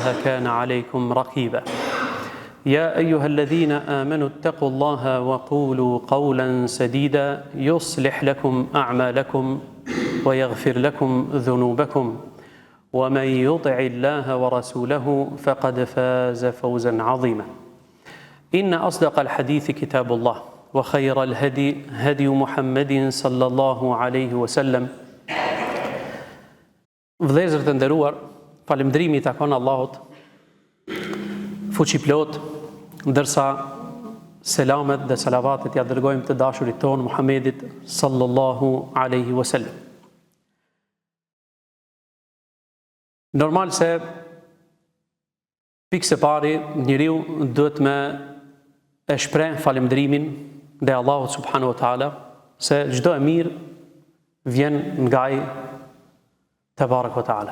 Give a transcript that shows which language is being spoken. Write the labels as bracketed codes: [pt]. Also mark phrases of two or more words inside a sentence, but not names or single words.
[ar] كان عليكم رقيبا يا أيها الذين آمنوا اتقوا الله وقولوا قولا سديدا يصلح لكم أعمالكم ويغفر لكم ذنوبكم ومن يطع الله ورسوله فقد فاز فوزا عظيما إن أصدق الحديث كتاب الله وخير الهدي هدي محمد صلى الله عليه وسلم. [sq] Vëllezër të nderuar, falëndrimi takon Allahut fuqiplot, ndërsa selamet dhe salavatet ja dërgojmë të dashurit ton Muhammedit [ar] صلى الله عليه وسلم. [sq] Normal se pikë së pari njeriu duhet me e shpreh falëndrimin dhe Allahut [ar] سبحانه وتعالى, [sq] se çdo e mirë vjen nga ai [ar] تبارك وتعالى.